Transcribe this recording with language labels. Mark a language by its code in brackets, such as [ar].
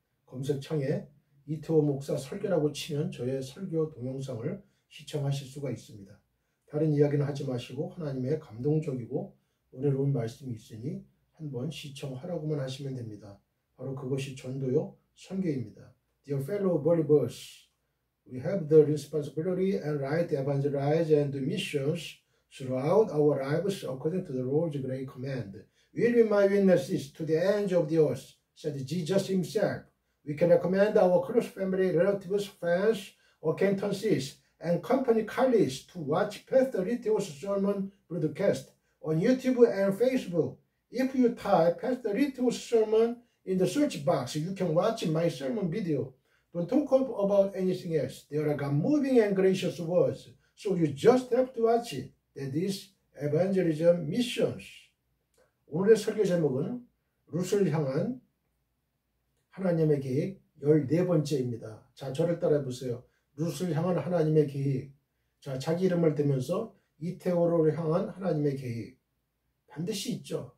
[ko] 검색창에 이태호 목사 설교라고 치면 저의 설교 동영상을 시청하실 수가 있습니다. 다른 이야기는 하지 마시고 하나님의 감동적이고 은혜로운 말씀이 있으니 한번 시청하라고만 하시면 됩니다. 바로 그것이 전도요, 선교입니다. [en] Dear fellow believers, we have the responsibility and right to evangelize and do missions throughout our lives according to the Lord's great command. Will be my witnesses to the ends of the earth, said Jesus himself. We can recommend our close family, relatives, friends, acquaintances, and company colleagues to watch Pastor Litto's sermon broadcast on YouTube and Facebook. If you type Pastor Litto's sermon in the search box, you can watch my sermon video. Don't talk about anything else. They are God's moving and gracious words, so you just have to watch it. That is evangelism missions. [ko] 오늘의 설교 제목은 룻을 향한 하나님의 계획 14번째입니다. 자, 저를 따라해 보세요. 룻을 향한 하나님의 계획. 자, 자기 이름을 대면서 이태호를 향한 하나님의 계획. 반드시 있죠.